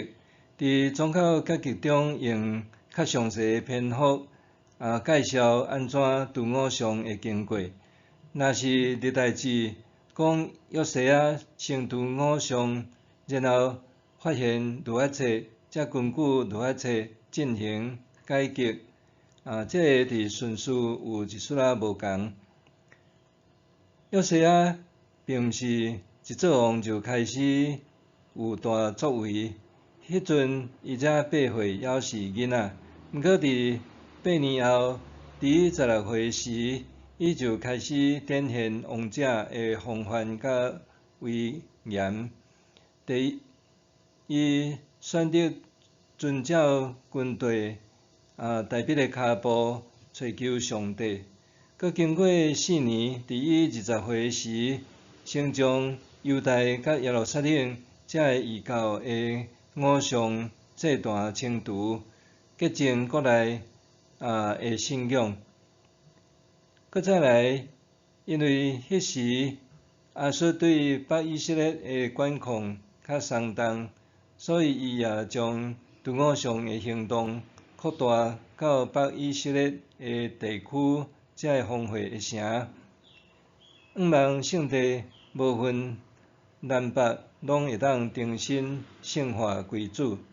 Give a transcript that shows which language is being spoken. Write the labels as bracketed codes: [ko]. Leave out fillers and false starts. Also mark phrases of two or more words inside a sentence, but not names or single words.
[nan] 伫宗教改革中，用较详细的篇幅介绍安怎除偶像的经过。若是历代志讲约西亚先除偶像，然后发现律法册，才根据律法册进行改革。这个伫顺序有一丝仔无共。约西亚并毋是一做王就开始有大作为，迄阵伊才8岁，还是囡仔。毋过伫8年后，伫16岁时， 伊就开始展现王者的风范甲威严。伊选择遵照军队大笔的脚步，寻求上帝。佮经过4年，伫伊20岁时，先将犹太甲耶路撒冷遮个异教的偶像祭坛清除，洁净国内的信仰。佮再来，因为迄时亚述对北以色列的管控较松动，所以伊也将除偶像的行动扩大到北以色列的地区遮个荒废的城，希望圣地无分南北，拢会当重新圣化归主。